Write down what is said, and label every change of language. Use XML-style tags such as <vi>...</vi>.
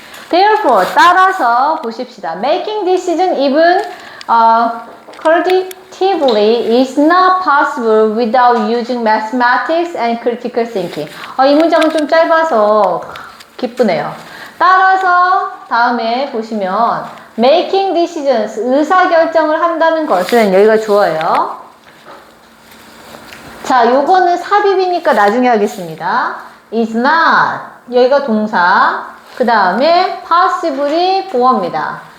<ko>Therefore, 따라서 보십시다.</ko> <en>Making decision even qualitatively is not possible without using mathematics and critical thinking.</en> <ko>이 문장은 좀 짧아서 기쁘네요. 따라서 다음에 보시면</ko> <en>making decisions,</en> <ko>의사결정을 한다는 것은 여기가 주어예요. 자, 요거는 삽입이니까 나중에 하겠습니다.</ko> <en>is not,</en> <ko>여기가 동사, 그 다음에 possibly 보어입니다.</ko>